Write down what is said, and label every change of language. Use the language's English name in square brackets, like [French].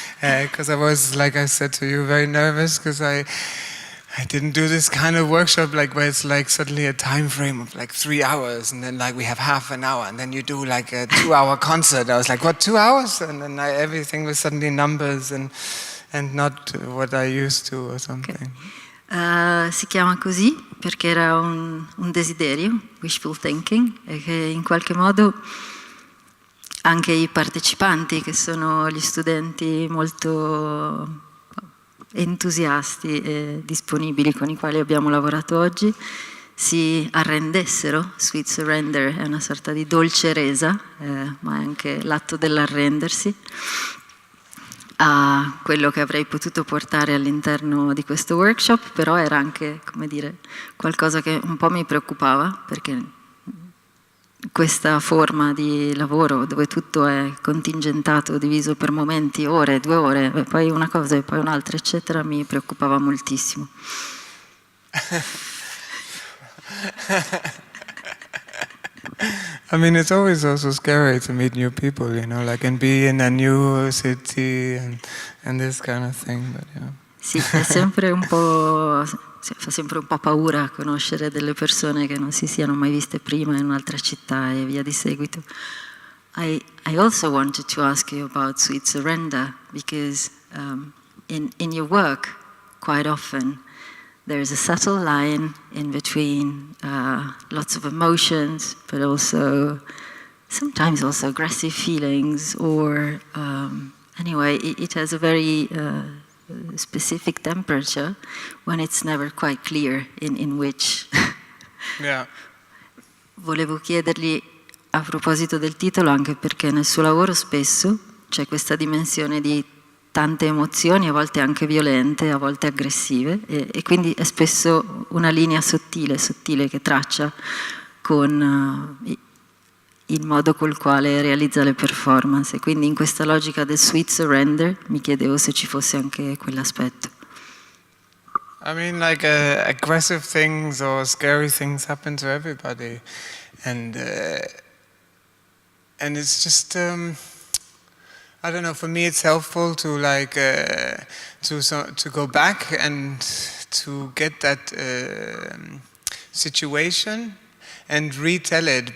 [English] Because I was, like I said to you, very nervous because I didn't do this kind of workshop like where it's like suddenly a time frame of like 3 hours and then like we have half an hour and then you do like a 2-hour concert. I was like, what, 2 hours? And then everything was suddenly numbers and not what I used to or something. Okay. [Italian] Si chiama così perché era un desiderio, [English] wishful thinking, [Italian] e che in qualche modo anche i partecipanti, che sono gli studenti molto entusiasti e disponibili con i quali abbiamo lavorato oggi, si arrendessero. Sweet Surrender è una sorta di dolce resa, ma è anche l'atto dell'arrendersi a quello che avrei potuto portare all'interno di questo workshop, però era anche, come dire, qualcosa che un po' mi preoccupava, perché questa forma di lavoro dove tutto è contingentato, diviso per momenti, ore, 2 ore, e poi una cosa e poi un'altra, eccetera, mi preoccupava moltissimo. [English] I mean, it's always also scary to meet new people, you know, like and be in a new city and this kind of thing. But, yeah. [Italian] Sì, è sempre un po', fa sempre un po' paura conoscere delle persone che non si siano mai viste prima in un'altra città e via di seguito. [English] I also wanted to ask you about Sweet Surrender because in your work quite often there's a subtle line in between lots of emotions, but also sometimes also aggressive feelings, or anyway, it has a very specific temperature when it's never quite clear in which. Yeah. [Italian] Volevo chiedergli a proposito del titolo, anche perché nel suo lavoro spesso c'è questa dimensione di tante emozioni, a volte anche violente, a volte aggressive, e quindi è spesso una linea sottile che traccia con il modo col quale realizza le performance, e quindi in questa logica del sweet surrender mi chiedevo se ci fosse anche quell'aspetto. [English] I mean, like aggressive things or scary things happen to everybody, and it's just I don't know. For me, it's helpful to like to go back and to get that situation and retell it.